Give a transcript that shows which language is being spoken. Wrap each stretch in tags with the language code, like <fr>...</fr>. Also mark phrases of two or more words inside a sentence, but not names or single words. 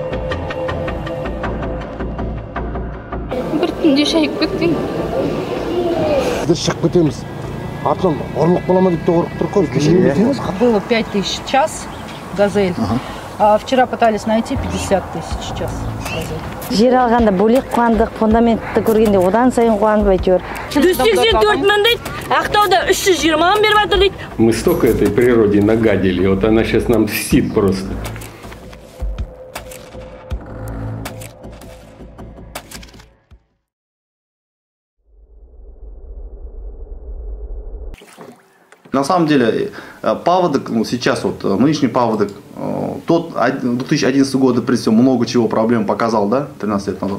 <ru>Было 5000 час газель, а вчера пытались найти 50 000 час газель.</ru> <kk>Жер алғанда бөлек қуандық, фундаментті көргенде одан сайын қуанып әйтеуір. 184 мың дейді, Ақтауда 320 мың беріп жатыр дейді.</kk> <ru>Мы столько этой природе нагадили, вот она сейчас нам мстит просто. На самом деле, паводок, ну, сейчас вот нынешний паводок, тот 2011 года, прежде всего, много чего проблем показал, да, 13 лет назад.</ru>